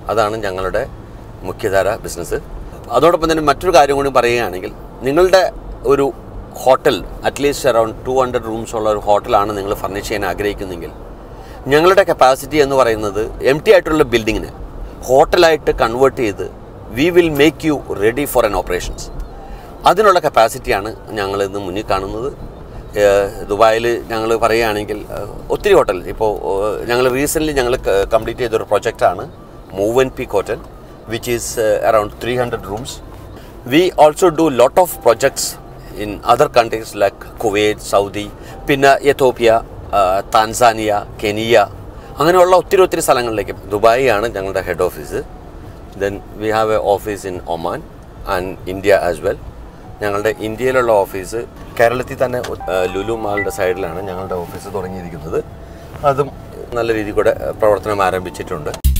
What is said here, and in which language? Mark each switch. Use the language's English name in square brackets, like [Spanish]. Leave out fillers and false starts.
[Malayalam] അതാണ് ഞങ്ങളുടെ മുഖ്യധാര ബിസിനസ്. അതോടൊപ്പം തന്നെ മറ്റൊരു കാര്യം കൂടി പറയുകയാണെങ്കിൽ നിങ്ങളുടെ ഒരു ഹോട്ടൽ അറ്റ്ലീസ്റ്റ് അറൗണ്ട് 200 റൂംസ് ഉള്ള ഒരു ഹോട്ടലാണ് നിങ്ങൾ ഫർണിഷ് ചെയ്യാൻ ആഗ്രഹിക്കുന്നെങ്കിൽ ഞങ്ങളുടെ കപ്പാസിറ്റി എന്ന് പറയുന്നത് എം ടി ആയിട്ടുള്ള ബിൽഡിങ്ങിന് ഹോട്ടലായിട്ട് കൺവേർട്ട് ചെയ്ത് [English] We will make you ready for an operations. [Malayalam] അതിനുള്ള കപ്പാസിറ്റിയാണ് ഞങ്ങൾ ഇന്ന് മുന്നിൽ കാണുന്നത്. ദുബായിൽ ഞങ്ങൾ പറയുകയാണെങ്കിൽ ഒത്തിരി ഹോട്ടൽ ഇപ്പോൾ ഞങ്ങൾ റീസെൻ്റ്ലി ഞങ്ങൾ കംപ്ലീറ്റ് ചെയ്തൊരു പ്രൊജക്റ്റാണ് Movenpeak Hotel, [English] which is around 300 rooms. We also do lot of projects in other countries like Kuwait, Saudi, [Malayalam] പിന്നെ എത്തോപ്യ, താൻസാനിയ, കെനിയ, അങ്ങനെയുള്ള ഒത്തിരി സ്ഥലങ്ങളിലേക്ക്. ദുബായ് ആണ് ഞങ്ങളുടെ head office. [English] Then we have a office in Oman and India as well. [Malayalam] ഞങ്ങളുടെ ഇന്ത്യയിലുള്ള office കേരളത്തിൽ തന്നെ ലുലു മാളിൻ്റെ സൈഡിലാണ് ഞങ്ങളുടെ ഓഫീസ് തുടങ്ങിയിരിക്കുന്നത്. അതും നല്ല രീതിയിൽ കൂടെ പ്രവർത്തനം ആരംഭിച്ചിട്ടുണ്ട്.